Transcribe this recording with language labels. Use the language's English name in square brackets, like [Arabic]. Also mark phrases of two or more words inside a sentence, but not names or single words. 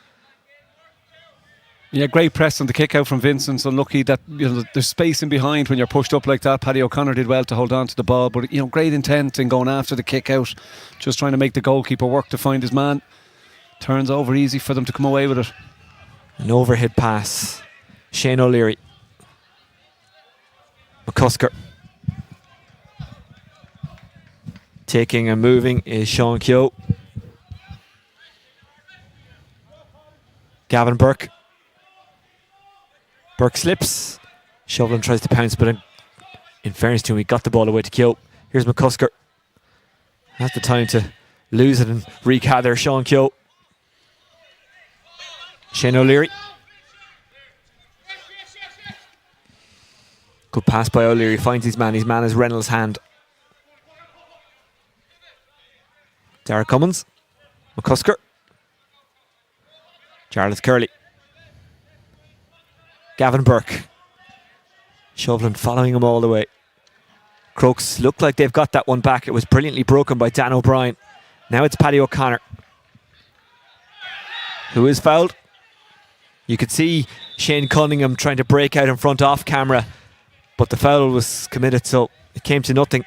[English] Yeah, great press on the kick out from Vincents. Unlucky that there's space in behind when you're pushed up like that. Paddy O'Connor did well to hold on to the ball, but great intent in going after the kick out, just trying to make the goalkeeper work to find his man. Turns over easy for them to come away with it. An overhead pass. Shane O'Leary. McCusker. Taking and moving is Sean Keogh. Gavin Burke. Burke slips. Shovlin tries to pounce, but in fairness to him, he got the ball away to Keogh. Here's McCusker. Has the time to lose it and regather. Sean Keogh. Shane O'Leary. Good pass by O'Leary. Finds his man. His man is Reynolds' hand. Dara Cummins. McCusker. Jarlath Curley. Gavin Burke. Shovlin following him all the way. Crokes look like they've got that one back. It was brilliantly broken by Dan O'Brien. Now it's Paddy O'Connor, who is fouled. You could see Shane Cunningham trying to break out in front off camera, but the foul was committed, so it came to nothing.